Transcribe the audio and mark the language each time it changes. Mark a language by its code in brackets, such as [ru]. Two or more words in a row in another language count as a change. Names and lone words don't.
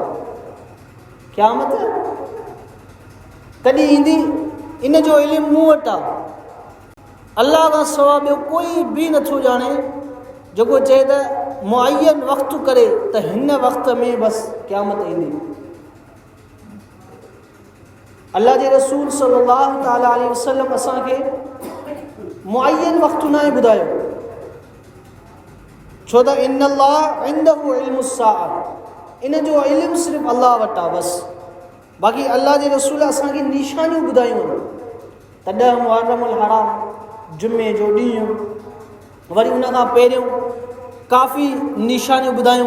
[sd] क़यामत कॾहिं ईंदी, इन जो इल्मु मूं वटि आहे। अल्लाह खां सवाइ ॿियो कोई बि नथो ॼाणे, जेको चए त मुअय्यन वक़्तु करे त हिन वक़्त में बसि क़यामत ईंदी। अल्लाह जे रसूल [ar] صلى الله تعالى عليه وسلم [sd] असांखे मुअय्यन वक़्तु न ॿुधायो, छो त [ar] إن الله عنده علم الساعة, [sd] इन जो इल्मु सिर्फ़ु अल्लाह वटि आहे बसि। बाक़ी अल्लाह जे रसूल असांखे निशानियूं ॿुधायूं आहिनि। त 10 मुहर्रमुल हराम, जुमे जो ॾींहुं, वरी उन खां पहिरियों काफ़ी निशानियूं ॿुधायूं।